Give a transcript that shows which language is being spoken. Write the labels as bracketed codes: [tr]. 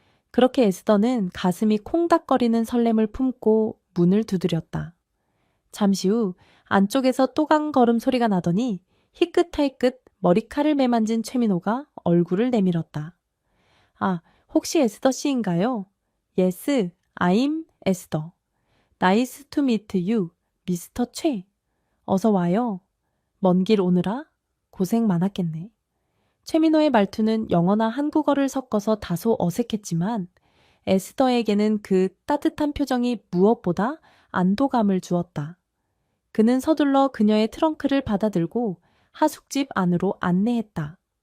[ko] 그렇게 에스더는 가슴이 콩닥거리는 설렘을 품고 문을 두드렸다. 잠시 후 안쪽에서 또강걸음 소리가 나더니 희끗하희끗 머리칼을 매만진 최민호가 얼굴을 내밀었다. 아, 혹시 에스더 씨인가요? [en] Yes, I'm 에스더. Nice to meet you, 미스터 최. [ko] 어서 와요. 먼 길 오느라 고생 많았겠네. 최민호의 말투는 영어나 한국어를 섞어서 다소 어색했지만 에스더에게는 그 따뜻한 표정이 무엇보다 안도감을 주었다. 그는 서둘러 그녀의 트렁크를 받아들고 하숙집 안으로 안내했다.